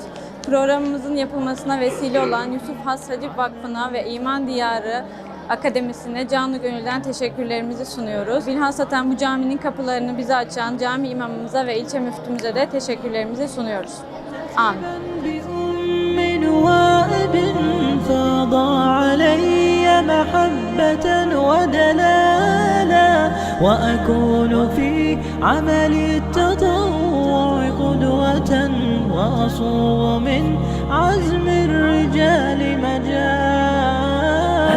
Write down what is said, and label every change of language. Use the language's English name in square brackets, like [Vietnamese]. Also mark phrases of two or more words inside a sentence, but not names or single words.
[Turkish] Programımızın yapılmasına vesile olan Yusuf Has Hacip Vakfı'na ve İman Diyarı Akademisi'ne canı gönülden teşekkürlerimizi sunuyoruz. Bilhassaten bu caminin kapılarını bize açan cami imamımıza ve ilçe müftümüze de teşekkürlerimizi sunuyoruz. Amin. [Arabic] وأكون في عمل التطوع قدوة، وأصوغ من عزم الرجال مجال.